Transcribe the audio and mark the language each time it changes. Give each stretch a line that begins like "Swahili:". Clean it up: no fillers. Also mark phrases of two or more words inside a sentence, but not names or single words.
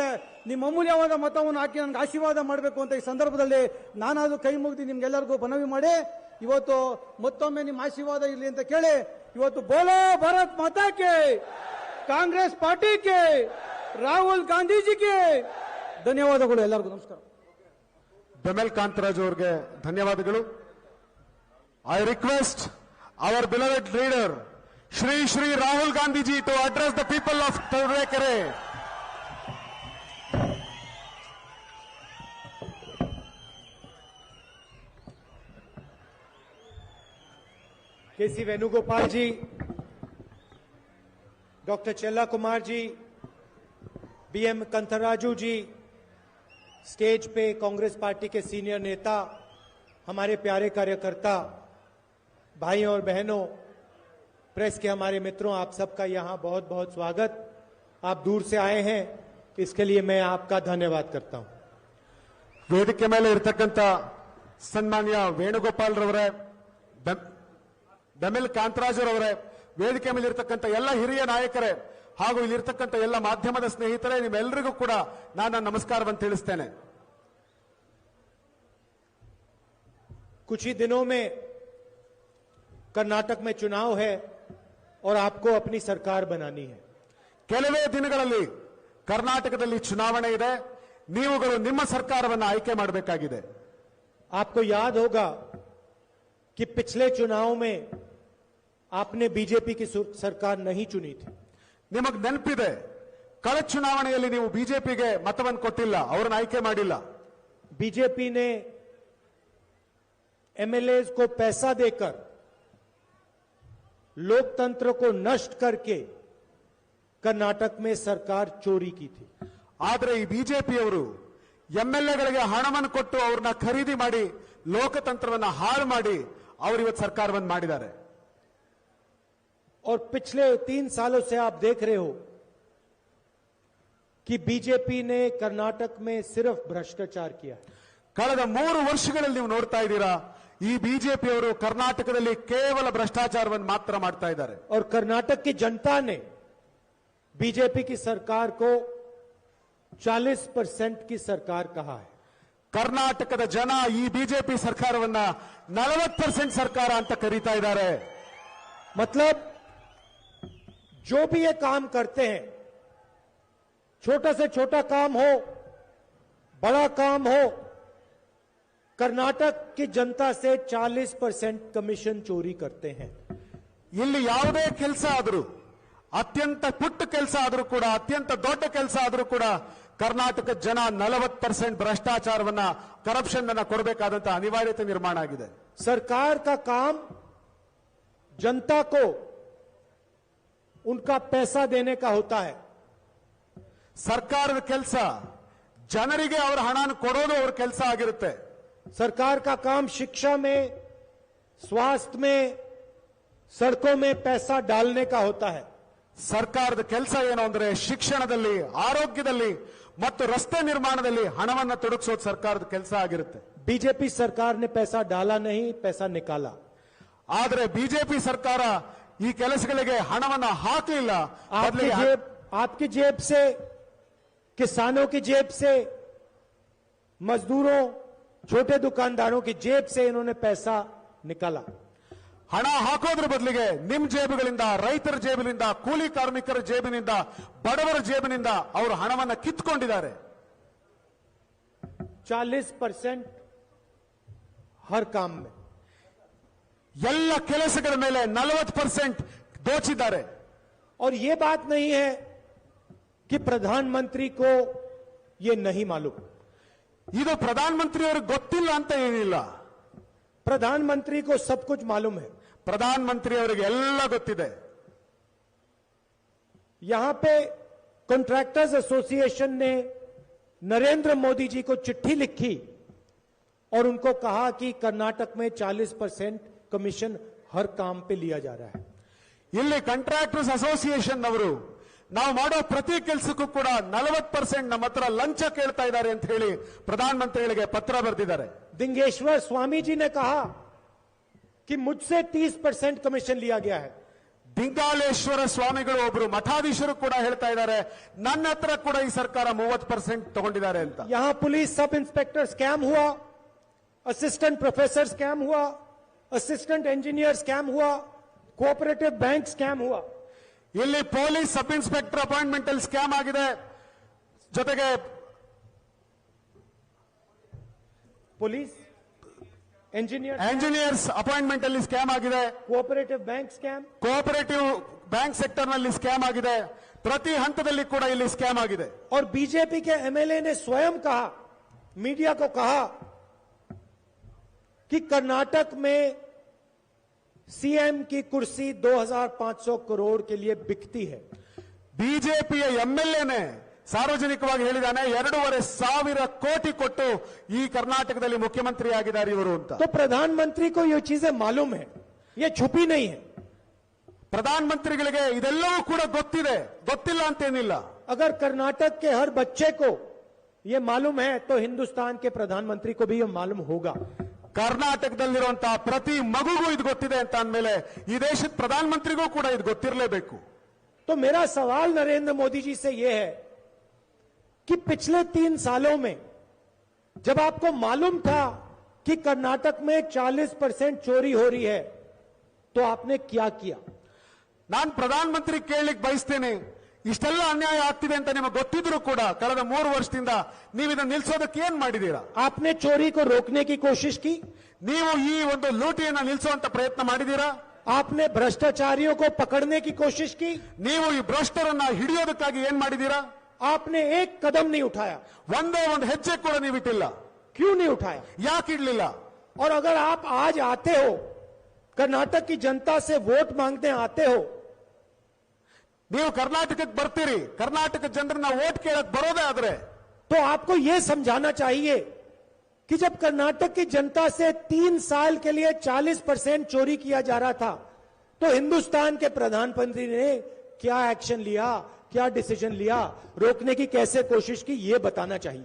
Kannada: ನಿಮ್ಮ ಅಮೂಲ್ಯವಾದ ಮತವನ್ನು ಹಾಕಿ ನನಗೆ ಆಶೀರ್ವಾದ ಮಾಡಬೇಕು ಅಂತ ಈ ಸಂದರ್ಭದಲ್ಲಿ ನಾನಾದ್ರೂ ಕೈ ಮುಗಿದು ನಿಮ್ಗೆಲ್ಲರಿಗೂ ಮನವಿ ಮಾಡಿ ಇವತ್ತು ಮತ್ತೊಮ್ಮೆ ನಿಮ್ಮ ಆಶೀರ್ವಾದ ಇರಲಿ ಅಂತ ಕೇಳಿ ಇವತ್ತು
Hindi: बोलो भारत
Kannada: ಮಾತಾಕ್ಕೆ, ಕಾಂಗ್ರೆಸ್ ಪಾರ್ಟಿಗೆ, ರಾಹುಲ್ ಗಾಂಧೀಜಿಗೆ ಧನ್ಯವಾದಗಳು. ಎಲ್ಲರಿಗೂ ನಮಸ್ಕಾರ. ಬೆಮೆಲ್ ಕಾಂತರಾಜ್ ಅವರಿಗೆ ಧನ್ಯವಾದಗಳು.
English: I request our beloved leader Shri Rahul Gandhiji to address the people of Turuvekere.
Hindi: KC वेणुगोपाल जी, डॉक्टर चेल्ला कुमार जी, BM कंथराजू जी, स्टेज पे कांग्रेस पार्टी के सीनियर नेता, हमारे प्यारे कार्यकर्ता, भाइयों और बहनों, प्रेस के हमारे मित्रों, आप सबका यहां बहुत बहुत स्वागत। आप दूर से आए हैं, इसके लिए मैं आपका धन्यवाद करता हूं।
Kannada: ವೇದಿಕೆ ಮೇಲೆ ಇರತಕ್ಕಂತ ಸನ್ಮಾನ್ಯ ವೇಣುಗೋಪಾಲ್ ರವರೇ, ಬೆಮೆಲ್ ಕಾಂತರಾಜ್ ರವರೇ, ವೇದಿಕೆ ಮೇಲೆ ಇರತಕ್ಕಂತ ಎಲ್ಲ ಹಿರಿಯ ನಾಯಕರೇ ಹಾಗೂ ಇಲ್ಲಿರ್ತಕ್ಕಂಥ ಎಲ್ಲ ಮಾಧ್ಯಮದ ಸ್ನೇಹಿತರೆ, ನಿಮ್ಮೆಲ್ಲರಿಗೂ ಕೂಡ ನಾನು ನಮಸ್ಕಾರವನ್ನು ತಿಳಿಸ್ತೇನೆ.
Hindi: कुछ ही दिनों में कर्नाटक में चुनाव है और आपको अपनी सरकार बनानी है।
Kannada: ಕೆಲವೇ ದಿನಗಳಲ್ಲಿ ಕರ್ನಾಟಕದಲ್ಲಿ ಚುನಾವಣೆ ಇದೆ. ನೀವುಗಳು ನಿಮ್ಮ ಸರ್ಕಾರವನ್ನು ಆಯ್ಕೆ ಮಾಡಬೇಕಾಗಿದೆ.
Hindi: आपको याद होगा कि पिछले चुनाव में आपने बीजेपी की सरकार नहीं चुनी थी।
Kannada: ನಿಮಗೆ ನೆನಪಿದೆ, ಕಳೆದ ಚುನಾವಣೆಯಲ್ಲಿ ನೀವು ಬಿಜೆಪಿಗೆ ಮತವನ್ನು ಕೊಟ್ಟಿಲ್ಲ, ಅವರನ್ನು ಆಯ್ಕೆ ಮಾಡಿಲ್ಲ.
Hindi: बीजेपी ने एमएलएज को पैसा देकर लोकतंत्र को नष्ट करके कर्नाटक में सरकार चोरी की थी।
Kannada: ಆದರೆ ಈ ಬಿಜೆಪಿಯವರು ಎಂಎಲ್ಎಗಳಿಗೆ ಹಣವನ್ನು ಕೊಟ್ಟು ಅವ್ರನ್ನ ಖರೀದಿ ಮಾಡಿ ಲೋಕತಂತ್ರವನ್ನು ಹಾಳು ಮಾಡಿ ಅವರು ಇವತ್ತು ಸರ್ಕಾರವನ್ನು ಮಾಡಿದ್ದಾರೆ.
Hindi: और पिछले 3 सालों से आप देख रहे हो कि बीजेपी ने कर्नाटक में सिर्फ भ्रष्टाचार किया।
Kannada: ಕಳೆದ 3 ವರ್ಷಗಳಲ್ಲಿ ನೀವು ನೋಡ್ತಾ ಇದ್ದೀರಾ, ಈ ಬಿಜೆಪಿಯವರು ಕರ್ನಾಟಕದಲ್ಲಿ ಕೇವಲ ಭ್ರಷ್ಟಾಚಾರವನ್ನು ಮಾತ್ರ ಮಾಡ್ತಾ ಇದ್ದಾರೆ.
Hindi: और कर्नाटक की जनता ने बीजेपी की सरकार को 40% की सरकार कहा है।
Kannada: ಕರ್ನಾಟಕದ ಜನ ಈ ಬಿಜೆಪಿ ಸರ್ಕಾರವನ್ನ 40% ಸರ್ಕಾರ ಅಂತ ಕರೀತಾ ಇದ್ದಾರೆ.
Hindi: मतलब जो भी ये काम करते हैं छोटा से छोटा काम हो, बड़ा काम हो, कर्नाटक की जनता से 40% कमीशन चोरी करते हैं।
Kannada: ಇಲ್ಲಿ ಯಾವುದೇ ಕೆಲಸ ಆದರೂ, ಅತ್ಯಂತ ಪುಟ್ಟ ಕೆಲಸ ಆದರೂ ಕೂಡ, ಅತ್ಯಂತ ದೊಡ್ಡ ಕೆಲಸ ಆದರೂ ಕೂಡ ಕರ್ನಾಟಕ ಜನ 40% ಭ್ರಷ್ಟಾಚಾರವನ್ನ, ಕರಪ್ಷನ್ ಅನ್ನ ಕೊಡಬೇಕಾದಂತ ಅನಿವಾರ್ಯತೆ ನಿರ್ಮಾಣ ಆಗಿದೆ.
Hindi: सरकार का काम जनता को उनका पैसा देने का होता है।
Kannada: ಸರ್ಕಾರದ ಕೆಲಸ ಜನರಿಗೆ ಅವರ ಹಣನ ಕೊಡೋದು ಅವ್ರ ಕೆಲಸ ಆಗಿರುತ್ತೆ.
Hindi: सरकार का काम शिक्षा में, स्वास्थ्य में, सड़कों में पैसा डालने का होता है।
Kannada: ಸರ್ಕಾರದ ಕೆಲಸ ಏನು ಅಂದ್ರೆ ಶಿಕ್ಷಣದಲ್ಲಿ, ಆರೋಗ್ಯದಲ್ಲಿ ಮತ್ತು ರಸ್ತೆ ನಿರ್ಮಾಣದಲ್ಲಿ ಹಣವನ್ನ ತೊಡಗಿಸೋದು ಸರ್ಕಾರದ ಕೆಲಸ ಆಗಿರುತ್ತೆ.
Hindi: बीजेपी सरकार ने पैसा डाला नहीं, पैसा निकाला।
Kannada: ಆದರೆ ಬಿಜೆಪಿ ಸರ್ಕಾರ ಈ ಕೆಲಸಗಳಿಗೆ ಹಣವನ್ನ ಹಾಕಲಿಲ್ಲ.
Hindi: आपकी जेब से, किसानों की जेब से, मजदूरों, छोटे दुकानदारों की जेब से इन्होंने पैसा निकाला।
Kannada: ಹಣ ಹಾಕೋದ್ರ ಬದಲಿಗೆ ನಿಮ್ ಜೇಬುಗಳಿಂದ, ರೈತರ ಜೇಬಿನಿಂದ, ಕೂಲಿ ಕಾರ್ಮಿಕರ ಜೇಬಿನಿಂದ, ಬಡವರ ಜೇಬಿನಿಂದ ಅವರು ಹಣವನ್ನ ಕಿತ್ಕೊಂಡಿದ್ದಾರೆ.
Hindi: 40% हर काम में,
Kannada: ಎಲ್ಲ ಕೆಲಸಗಳ ಮೇಲೆ 40% ದೋಚಿದ್ದಾರೆ.
Hindi: और ये बात नहीं है कि प्रधानमंत्री को ये नहीं मालूम।
Kannada: ಇದು ಪ್ರಧಾನಮಂತ್ರಿಯವರಿಗೆ ಗೊತ್ತಿಲ್ಲ ಅಂತ ಏನಿಲ್ಲ.
Hindi: प्रधानमंत्री को सब कुछ मालूम है।
Kannada: ಪ್ರಧಾನಮಂತ್ರಿಯವರಿಗೆ ಎಲ್ಲ ಗೊತ್ತಿದೆ.
Hindi: यहां पे
English: contractors association
Hindi: ने नरेंद्र मोदी जी को चिट्ठी लिखी और उनको कहा कि कर्नाटक में 40% कमीशन हर काम पे लिया जा रहा है।
Kannada: ಇಲ್ಲಿ
English: contractors association
Kannada: ಅವರು ನಾವು ಮಾಡೋ ಪ್ರತಿ ಕೆಲಸಕ್ಕೂ ಕೂಡ 40% ನಮ್ಮ ಹತ್ರ ಲಂಚ ಕೇಳ್ತಾ ಇದ್ದಾರೆ ಅಂತ ಹೇಳಿ ಪ್ರಧಾನಮಂತ್ರಿಗಳಿಗೆ ಪತ್ರ ಬರೆದಿದ್ದಾರೆ.
Hindi: दिंगेश्वर स्वामी जी ने कहा कि मुझसे 30% कमीशन लिया गया है।
Kannada: ದಿಂಗಾಲೇಶ್ವರ ಸ್ವಾಮಿಗಳು ಒಬ್ರು ಮಠಾಧೀಶರು ಕೂಡ ಹೇಳ್ತಾ ಇದ್ದಾರೆ, ನನ್ನ ಹತ್ರ ಕೂಡ ಈ ಸರ್ಕಾರ 30% ತಗೊಂಡಿದ್ದಾರೆ ಅಂತ.
Hindi: यहां
English: police sub inspector scam
Hindi: हुआ,
English: assistant professor scam
Hindi: हुआ,
English: assistant engineer scam
Hindi: हुआ,
English: cooperative bank scam
Hindi: हुआ।
Kannada: ಇಲ್ಲಿ
English: police sub inspector appointment
Kannada: ಅಲ್ಲಿ ಸ್ಕ್ಯಾಮ್ ಆಗಿದೆ, ಜೊತೆಗೆ
Hindi: पुलिस,
English: engineers appointment
Kannada: ಅಲ್ಲಿ ಸ್ಕ್ಯಾಮ್ ಆಗಿದೆ,
English: cooperative bank scam, cooperative bank sector
Kannada: ನಲ್ಲಿ ಸ್ಕ್ಯಾಮ್ ಆಗಿದೆ. ಪ್ರತಿ ಹಂತದಲ್ಲಿ ಕೂಡ ಇಲ್ಲಿ ಸ್ಕ್ಯಾಮ್ ಆಗಿದೆ.
Hindi: और बीजेपी के एमएलए ने स्वयं कहा, मीडिया को कहा कि कर्नाटक में सीएम की कुर्सी 2500 करोड़ के लिए बिकती है।
Kannada: ಬಿಜೆಪಿಯ ಎಂಎಲ್ಎನೇ ಸಾರ್ವಜನಿಕವಾಗಿ ಹೇಳಿದಾನೆ, 2,500 ಕೋಟಿ ಕೊಟ್ಟು ಈ ಕರ್ನಾಟಕದಲ್ಲಿ ಮುಖ್ಯಮಂತ್ರಿ ಆಗಿದ್ದಾರೆ ಇವರು ಅಂತ.
Hindi: तो प्रधानमंत्री को ये चीजें मालूम है, ये छुपी नहीं है।
Kannada: ಪ್ರಧಾನಮಂತ್ರಿಗಳಿಗೆ ಇದೆಲ್ಲವೂ ಕೂಡ ಗೊತ್ತಿದೆ, ಗೊತ್ತಿಲ್ಲ ಅಂತೇನಿಲ್ಲ.
Hindi: अगर कर्नाटक के हर बच्चे को ये मालूम है तो हिंदुस्तान के प्रधानमंत्री को भी ये मालूम होगा।
Kannada: ಕರ್ನಾಟಕದಲ್ಲಿರುವಂತಹ ಪ್ರತಿ ಮಗುಗೂ ಇದು ಗೊತ್ತಿದೆ ಅಂತ ಅಂದಮೇಲೆ ಈ ದೇಶದ ಪ್ರಧಾನಮಂತ್ರಿಗೂ ಕೂಡ ಇದು ಗೊತ್ತಿರಲೇಬೇಕು.
Hindi: तो मेरा सवाल नरेंद्र मोदी जी से यह है कि पिछले 3 सालों में जब आपको मालूम था कि कर्नाटक में 40% चोरी हो रही है तो आपने क्या किया?
Kannada: ನಾನು ಪ್ರಧಾನಮಂತ್ರಿ ಕೇಳಲಿಕ್ಕೆ ಬಯಸ್ತೇನೆ, ಇಷ್ಟೆಲ್ಲ ಅನ್ಯಾಯ ಆಗ್ತಿದೆ ಅಂತ ನಿಮಗೆ ಗೊತ್ತಿದ್ರು ಕೂಡ ಕಳೆದ 3 ವರ್ಷದಿಂದ ನೀವು ಇದನ್ನು ನಿಲ್ಲಿಸೋದಕ್ಕೆ ಏನ್ ಮಾಡಿದೀರಾ?
Hindi: आपने चोरी को रोकने की कोशिश की?
Kannada: ನೀವು ಈ ಒಂದು ಲೂಟಿಯನ್ನು ನಿಲ್ಲಿಸುವಂತ ಪ್ರಯತ್ನ ಮಾಡಿದೀರಾ?
Hindi: आपने भ्रष्टाचारियों को पकड़ने की कोशिश की?
Kannada: ನೀವು ಈ ಭ್ರಷ್ಟರನ್ನ ಹಿಡಿಯೋದಕ್ಕಾಗಿ ಏನ್ ಮಾಡಿದೀರಾ?
Hindi: आपने एक कदम नहीं उठाया।
Kannada: ಒಂದೇ ಒಂದು ಹೆಜ್ಜೆ ಕೂಡ ನೀವು ಇಟ್ಟಿಲ್ಲ.
Hindi: क्यों नहीं उठाया?
Kannada: ಯಾಕೆ ಇಡ್ಲಿಲ್ಲ?
Hindi: और अगर आप आज आते हो, कर्नाटक की जनता से वोट मांगने आते हो,
Kannada: ನೀವು ಕರ್ನಾಟಕಕ್ಕೆ ಬರ್ತೀರಿ, ಕರ್ನಾಟಕ ಜನರನ್ನ ವೋಟ್ ಕೇಳಕ್ ಬರೋದೇ ಆದ್ರೆ
Hindi: तो आपको यह समझाना चाहिए कि जब कर्नाटक की जनता से 3 साल के लिए 40% चोरी किया जा रहा था तो हिंदुस्तान के प्रधानमंत्री ने क्या एक्शन लिया, क्या डिसीजन लिया, रोकने की कैसे कोशिश की, यह बताना चाहिए।